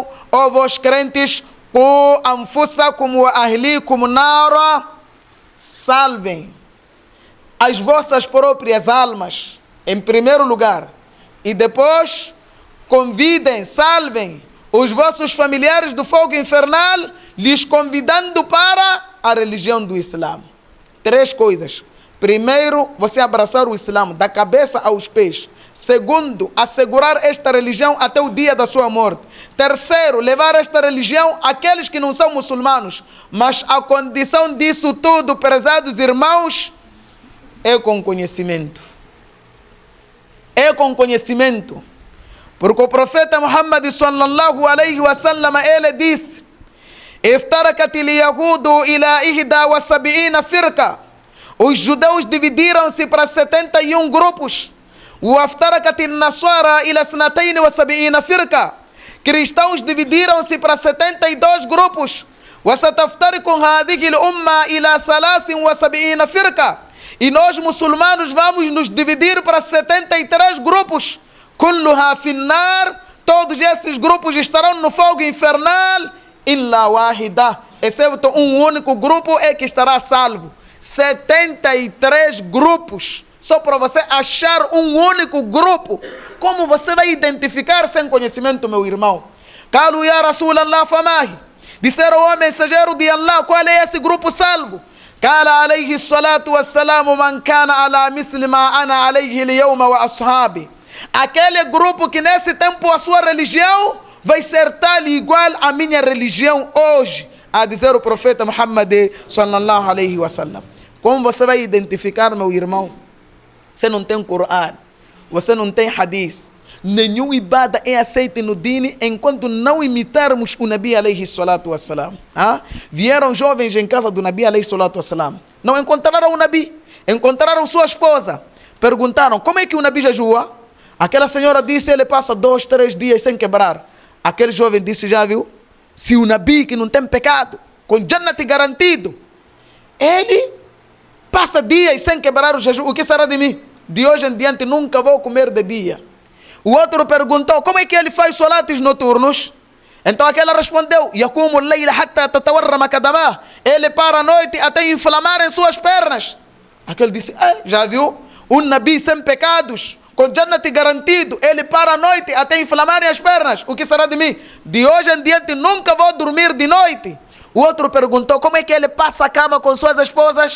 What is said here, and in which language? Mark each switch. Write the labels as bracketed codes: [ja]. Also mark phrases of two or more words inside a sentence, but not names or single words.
[pt] Ó vós crentes, [ar] قوا أنفسكم وأهليكم نارا. [pt] Salvem as vossas próprias almas, em primeiro lugar, e depois convidem, salvem os vossos familiares do fogo infernal, lhes convidando para a religião do Islã. 3 coisas. Primeiro, você abraçar o Islã da cabeça aos pés. Segundo, assegurar esta religião até o dia da sua morte. Terceiro, levar esta religião àqueles que não são muçulmanos. Mas a condição disso tudo, prezados irmãos, é com conhecimento. É com conhecimento. Porque o profeta Muhammad [ar] صلى الله عليه وسلم, [pt] ele disse: [ar] افترقت اليهود إلى 71 فرقة. [pt] Os judeus dividiram-se para 71 grupos. [ar] وافترقت النصارى إلى 72 فرقة. [pt] Cristãos dividiram-se para 72 grupos. [ar] وستفترق هذه الأمة إلى 73 فرقة. [pt] E nós muçulmanos vamos nos dividir para 73 grupos. [ar] كلها في النار. [pt] Todos esses grupos estarão no fogo infernal. [ar] إلا واحدة. [pt] Exceto um único grupo é que estará salvo. 73 grupos. Só para você achar um único grupo. Como você vai identificar sem conhecimento, meu irmão? [ar] قالوا يا رسول الله فما هي. [pt] Disseram: ó mensageiro de Allah, qual é esse grupo salvo? [ar] قال عليه الصلاة والسلام من كان على مثل ما أنا عليه اليوم وأصحابي. [pt] Aquele grupo que nesse tempo a sua religião vai ser tal e igual à minha religião hoje, a dizer o profeta Muhammad [ar] صلى الله عليه وسلم. [pt] Como você vai identificar, meu irmão? Você não tem Corão, você não tem Hadith. Nenhum ibada é aceito no dini enquanto não imitarmos o Nabi [ar] عليه الصلاة والسلام. [pt] Vieram jovens em casa do Nabi [ar] عليه الصلاة والسلام. [pt] Não encontraram o Nabi, encontraram sua esposa. Perguntaram: como é que o Nabi jejua? Aquela senhora disse: ele passa 2, 3 dias sem quebrar. Aquele jovem disse: já viu? Se o Nabi, que não tem pecado, com Jannat garantido, ele passa dias sem quebrar o jejum, o que será de mim? De hoje em diante nunca vou comer de dia. O outro perguntou: como é que ele faz solates noturnos? Então aquela respondeu: [ar] يقوم الليل حتى تتورم قدماه. [pt] Ele para a noite até inflamar em suas pernas. Aquele disse: já viu? Um Nabi sem pecados, com Jannat garantido, ele para a noite até inflamarem as pernas. O que será de mim? De hoje em diante nunca vou dormir de noite. O outro perguntou: como é que ele passa a cama com suas esposas?